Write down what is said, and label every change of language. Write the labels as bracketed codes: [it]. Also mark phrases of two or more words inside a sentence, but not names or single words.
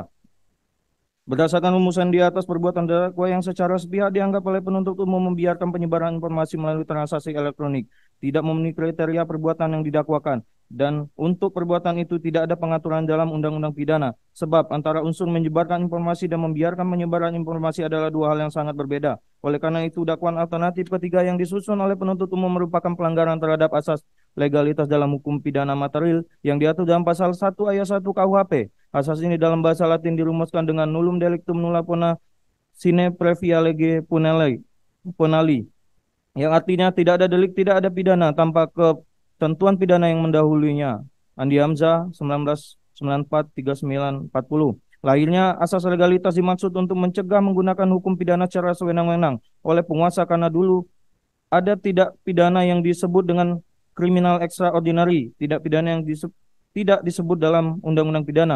[id] Berdasarkan rumusan di atas, perbuatan terdakwa yang secara sepihak dianggap oleh penuntut umum membiarkan penyebaran informasi melalui transaksi elektronik tidak memenuhi kriteria perbuatan yang didakwakan, dan untuk perbuatan itu tidak ada pengaturan dalam undang-undang pidana, sebab antara unsur menyebarkan informasi dan membiarkan penyebaran informasi adalah 2 hal yang sangat berbeda. Oleh karena itu, dakwaan alternatif ketiga yang disusun oleh penuntut umum merupakan pelanggaran terhadap asas legalitas dalam hukum pidana material yang diatur dalam pasal 1 ayat 1 KUHP. Asas ini dalam bahasa Latin dirumuskan dengan [la] nullum delictum nulla pena sine previa lege punali, [id] yang artinya tidak ada delik, tidak ada pidana tanpa ketentuan pidana yang mendahulunya. Andi Hamzah 1994 39 40. Lahirnya asas legalitas dimaksud untuk mencegah menggunakan hukum pidana secara sewenang-wenang oleh penguasa karena dulu ada tidak pidana yang disebut dengan kriminal extraordinary, tidak pidana yang tidak disebut dalam undang-undang pidana.